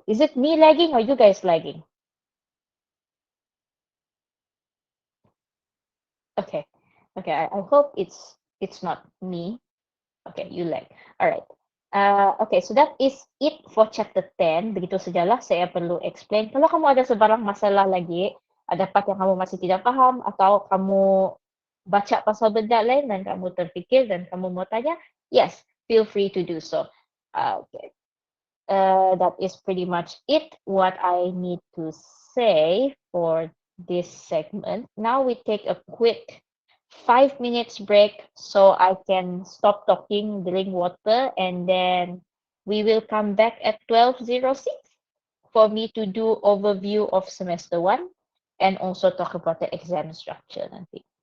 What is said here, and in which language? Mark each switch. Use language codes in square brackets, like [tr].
[en] Is it me lagging or you guys lagging? Okay, okay. I hope it's not me. Okay, you lag. Alright. Okay, so that is it for chapter 10. [ms] Begitu sajalah saya perlu explain. Kalau kamu ada sebarang masalah lagi, dapat yang kamu masih tidak paham, atau kamu baca pasal benda lain dan kamu terfikir dan kamu mau tanya, [en] yes, feel free to do so. Okay. That is pretty much it, what I need to say for this segment. Now we take a quick 5 minutes break so I can stop talking, drink water, and then we will come back at 12:06 for me to do overview of semester 1 and also talk about the exam structure nanti.